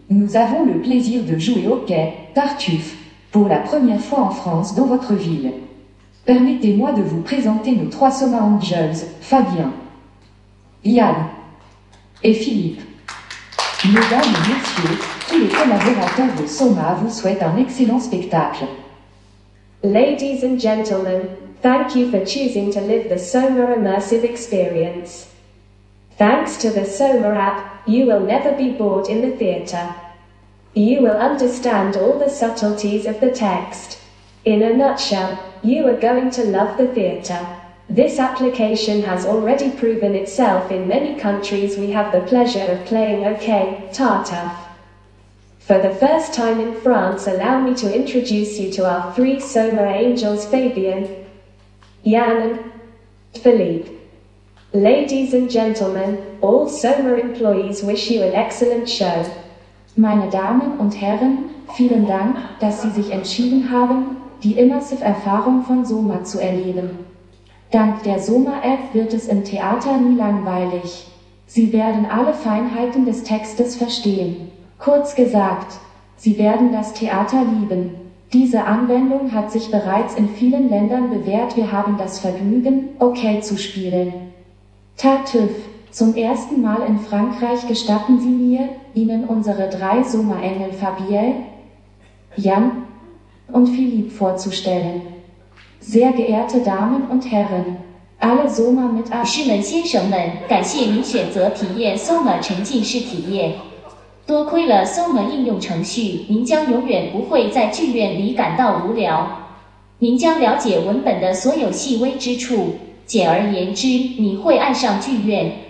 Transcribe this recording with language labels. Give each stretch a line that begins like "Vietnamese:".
French: Nous avons le plaisir de jouer au Quai Tartuffe pour la première fois en France dans votre ville. Permettez-moi de vous présenter nos 3 Soma Angels, Fabien, Yann et Philippe. Mesdames et messieurs, tous les collaborateurs de Soma vous souhaitent un excellent spectacle.
English: Ladies and gentlemen, thank you for choosing to live the Soma immersive experience. Thanks to the Soma app, you will never be bored in the theatre. You will understand all the subtleties of the text. In a nutshell, you are going to love the theatre. This application has already proven itself in many countries we have the pleasure of playing OK Tartuffe. For the first time in France, allow me to introduce you to our 3 Soma angels, Fabien, Yann and Philippe. Ladies and gentlemen, all Soma employees wish you an excellent show.
German: Meine Damen und Herren, vielen Dank, dass Sie sich entschieden haben, die Immersive-Erfahrung von Soma zu erleben. Dank der Soma-App wird es im Theater nie langweilig. Sie werden alle Feinheiten des Textes verstehen. Kurz gesagt, Sie werden das Theater lieben. Diese Anwendung hat sich bereits in vielen Ländern bewährt. Wir haben das Vergnügen, OK zu spielen. Tartuffe, zum ersten Mal in Frankreich. Gestatten Sie mir, Ihnen unsere 3 Soma-Engel Fabienne, Yann und Philippe vorzustellen. Sehr geehrte Damen und Herren, alle Soma
Chinese: 女士们、先生们，感谢您选择体验 Soma 沉浸式体验。多亏了 Soma 应用程序，您将永远不会在剧院里感到无聊。您将了解文本的所有细微之处。简而言之，你会爱上剧院。